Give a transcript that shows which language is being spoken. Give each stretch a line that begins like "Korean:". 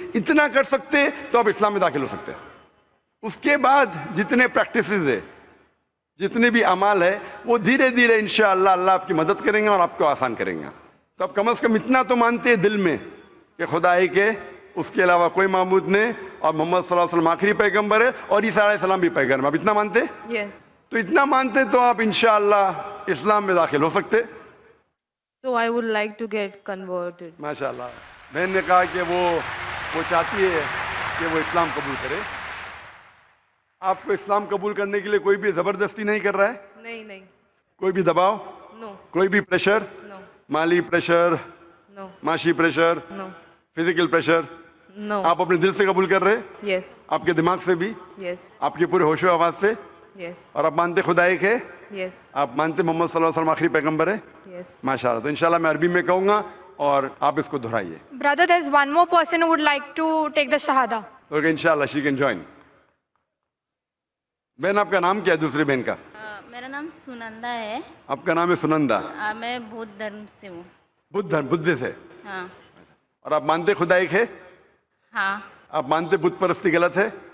Urdu: اتنا کر سکتے تو آپ اسلام میں داخل ہو سکتے ہیں. اس کے بعد جتنے پریکٹسز ہے, جتنے بھی اعمال ہے, وہ دھیرے دھیرے انشاءاللہ اللہ آپ کی مدد کریں گے اور آپ کو آسان کریں گے. تو آپ کم از کم اتنا تو مانتے ہیں دل میں کہ خدا ایک ہے, اس کے علاوہ کوئی معبود نہیں, اور محمد صلی اللہ علیہ وسلم آخری پیغمبر ہے, اور عیسیٰ علیہ السلام بھی پیغمبر ہے. آپ اتنا مانتے؟
English: Yes.
Urdu: تو اتنا مانتے تو آپ انشاءاللہ اسلام میں داخل ہو سکتے.
English: So I would like to get converted.
Urdu: ماشاءاللہ. بہن نے کہا کہ وہ چاہتی ہے کہ وہ اسلام قبول کرے. آپ کو اسلام قبول کرنے کے لیے کوئی بھی زبردستی نہیں کر رہا ہے؟ نہیں نہیں. کوئی بھی دباؤ؟
English: No.
Urdu: کوئی بھی پریشر؟
English: No.
Urdu: مالی پریشر،
English: No.
Urdu: معاشی pressure,
English: No.
Urdu: Physical pressure?
English: No.
Urdu: آپ اپنے دل سے قبول کر رہے؟
English: Yes.
Urdu: آپ کے دماغ سے بھی؟
English: Yes.
Urdu: آپ کے پورے ہوش و آواز سے؟
English: Yes.
Urdu: اور آپ مانتے خدا ایک ہے؟
English: Yes.
Urdu: آپ مانتے محمد صلی اللہ علیہ وسلم آخری پیغمبر ہے؟
English: Yes.
Urdu: ماشاء اللہ. تو انشاءاللہ میں عربی میں کہوں گا اور آپ اس کو دہرائیے.
English: Brother, there's one more person who would like to take the Shahada. Okay انشاءاللہ she can join.
Urdu: بہن آپ کا نام کیا ہے دوسری بہن کا؟ میرا نام سنندا ہے. آپ کا نام ہے سنندا. میں بدھ دھرم سے ہوں. بدھ دھرم، بدھ سے. ہاں. اور آپ مانتے خدا ایک ہے؟ ہاں. آپ مانتے بت پرستی غلط ہے؟